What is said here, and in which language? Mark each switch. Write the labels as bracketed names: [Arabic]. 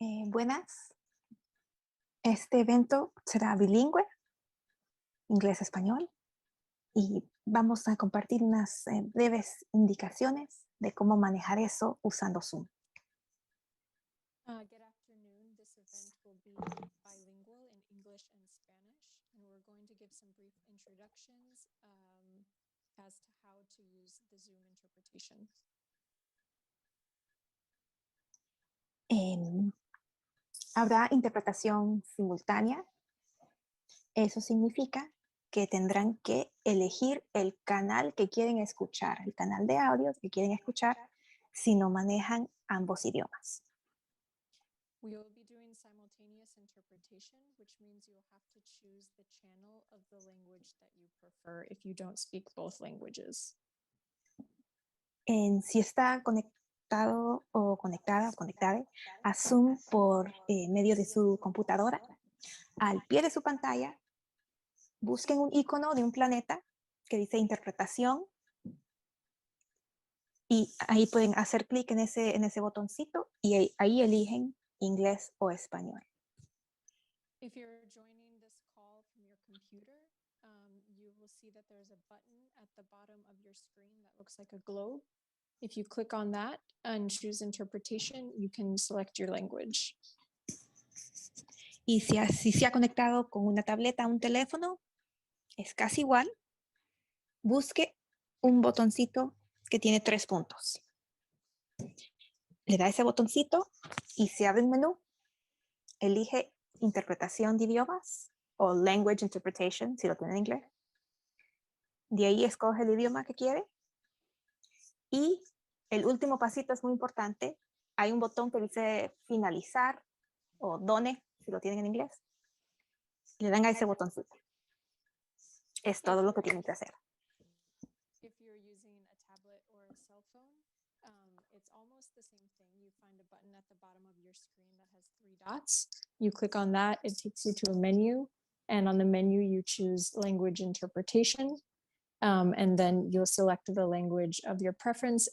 [Spanish] Buenas. Este evento será bilingüe, inglés-español, y vamos a compartir unas breves indicaciones de cómo manejar eso usando Zoom. [English] Good afternoon. This event will be bilingual in English and Spanish, and we're going to give some brief introductions as to how to use the Zoom interpretation. [Spanish] Habrá interpretación simultánea. Eso significa que tendrán que elegir el canal que quieren escuchar, el canal de audios que quieren escuchar, si no manejan ambos idiomas. [English] We will be doing simultaneous interpretation, which means you'll have to choose the channel of the language that you prefer if you don't speak both languages. [Spanish] Si está conectado o conectada a Zoom por medio de su computadora, al pie de su pantalla, busquen un icono de un planeta que dice interpretación y ahí pueden hacer clic en ese botoncito y ahí eligen inglés o español. [English] If you're joining this call from your computer, you will will see that there's a button at the bottom of your screen that looks like a globe. If you click on that and choose interpretation, you can select your language. [Spanish] Y si se ha conectado con una tableta o un teléfono, es casi igual. Busque un botoncito que tiene 3 puntos. Le da ese botoncito y se abre un menú. Elige interpretación de idiomas o [English] language interpretation, [Spanish] si lo tiene en inglés. De ahí escoge el idioma que quiere. Y el último pasito es muy importante. Hay un botón que dice finalizar o done, si lo tienen en inglés. Le dan a ese botoncito. Es todo lo que tienen que hacer. [English] If you're using a tablet or a cell phone, it's almost the same thing. You find a button at the bottom of your screen that has 3 dots. You click on that, it takes you to a menu. And on the menu, you choose language interpretation. And then you'll select the language of your preference.